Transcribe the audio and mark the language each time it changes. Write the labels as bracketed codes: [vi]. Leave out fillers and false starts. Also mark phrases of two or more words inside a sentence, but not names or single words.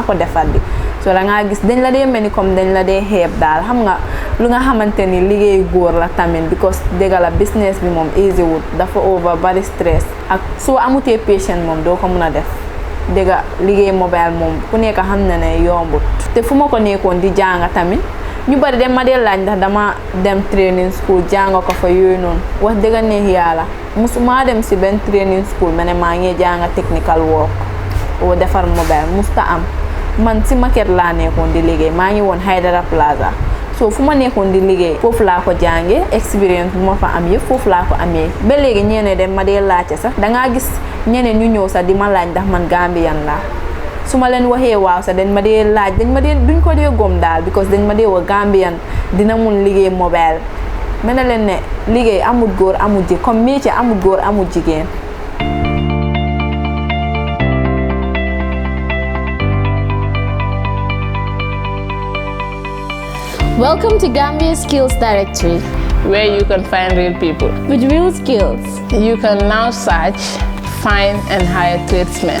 [wo] ko defar di so dangaa gis dañ la dee mel ni comme dañ la dee xeeb daal xam nga lu nga xamante ni liggéey góor la tamit because dégga la business bi moom easy wut dafa over bari stress ak soo amutee patient moom doo ko mun a def dégga liggéey mobile moom ku nekk xam na ne yombut te fu ma ko nekkoon di jànga tamit ñu bari dem ma dee laaj ndax dama dem training school jànga ko fa yooyu noonu wax dëgga neex yàlla musuma dem ci benn training school ma ne maa ngi jànga [en] technical work [wo] o defar mobile musta am man ci maquette laa nekkoon di liggéey maa ngi woon Haidara Plaza so fu ma nekkoon di liggéey foofu laa ko jànge expérience bu ma fa am yëpp foofu laa ko amee ba léegi ñeneen dem ma dee laajte sax dangaa gis ñeneen ñu ñëw sax di ma laaj ndax man Gambian laa su ma leen waxee waaw sax dañ ma dee laaj dañ ma dee duñ ko dee gom daal because dañ ma dee wax Gambian dina mun liggéey mobile mel na leen ne liggéey amul góor amul jigéen [fr] comme métier [wo] amul góor amul jigéen. [en] Welcome to Gambia Skills Directory, where you can find real people with real skills. You can now search, find and hire tradesmen